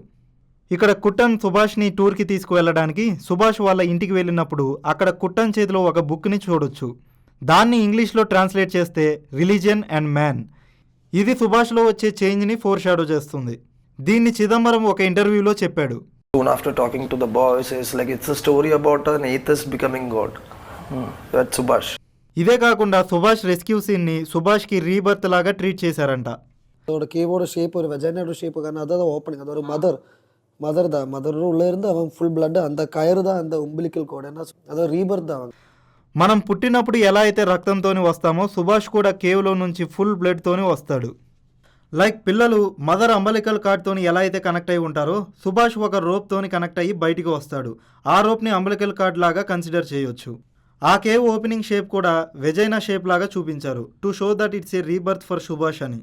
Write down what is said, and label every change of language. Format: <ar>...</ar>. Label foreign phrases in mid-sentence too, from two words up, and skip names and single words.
<te>ఇక్కడ కుట్టన్ సుభాష్ని టూర్కి తీసుకువెళ్ళడానికి సుభాష్ వాళ్ళ ఇంటికి వెళ్ళినప్పుడు అక్కడ కుట్టన్ చేతిలో ఒక బుక్ని చూడొచ్చు. దాన్ని ఇంగ్లీష్లో ట్రాన్స్లేట్ చేస్తే</te> <en>religion and man.</en> <te>ఇది సుభాష్లో వచ్చే చేంజ్ని ఫోర్ షాడో చేస్తుంది. దీన్ని చిదంబరం ఒక ఇంటర్వ్యూలో చెప్పాడు.</te> <en>Soon after talking to the boys, it's like it's a story about an atheist becoming God. That's Subhash.</en> <te>ఇదే కాకుండా సుభాష్ రెస్క్యూ సీన్ని సుభాష్కి రీబర్త్ లాగా ట్రీట్ చేశారంట.</te> <ta>அதோட கீபோர்டு ஷேப் ஒரு வெஜைனோட ஷேப்பு காரணம் அதான் ஓப்பனிங். அது ஒரு மதர் தான். மதர் உள்ள இருந்து அவன்</ta> <en>full blood</en> <ta>அந்த கயிறு தான் அந்த</ta> <en>umbilical cord.</en> <ta>என்ன அதான் ரீபர்த் தான்.</ta> <te>మనం పుట్టినప్పుడు ఎలా అయితే రక్తంతోని వస్తామో సుభాష్ కూడా కేవ్లో నుంచి ఫుల్ బ్లడ్తోని వస్తాడు. లైక్ పిల్లలు మదర్ అంబలికల్ కార్డ్తోని ఎలా అయితే కనెక్ట్ అయి ఉంటారో సుభాష్ ఒక రోప్తోని కనెక్ట్ అయ్యి బయటికి వస్తాడు. ఆ రోప్ని</te> <en>umbilical cord</en> <te>లాగా కన్సిడర్ చేయొచ్చు. ఆ కేవ్</te> <en>opening shape</en> <te>కూడా</te> <en>vagina shape</en> <te>లాగా చూపించారు</te> <en>to show that it's a rebirth for</en> <te>సుభాష్ అని.</te>